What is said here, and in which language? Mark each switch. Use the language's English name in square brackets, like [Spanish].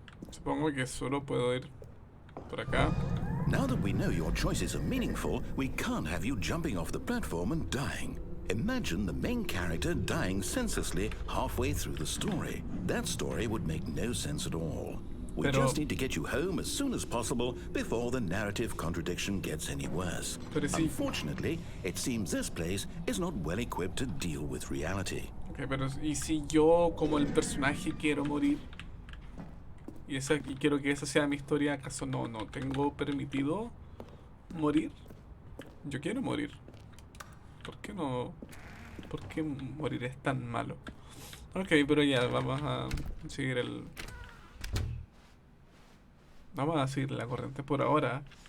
[Spanish] Supongo que solo puedo ir por acá. [English] Now that we know your choices are meaningful, we can't have you jumping off the platform and dying. Imagine the main character dying senselessly halfway through the story. That story would make no sense at all. We [Spanish] Pero- [English] just need to get you home as soon as possible before the narrative contradiction gets any worse. [Spanish] Pero si- [English] Unfortunately, it seems this place is not well equipped to deal with reality. [Spanish] Ok, pero ¿y si yo, como el personaje, quiero morir? Y quiero que esa sea mi historia, ¿acaso no tengo permitido morir? Yo quiero morir. ¿Por qué no? ¿Por qué morir es tan malo? Ok, pero ya, vamos a seguir Vamos a seguir la corriente por ahora.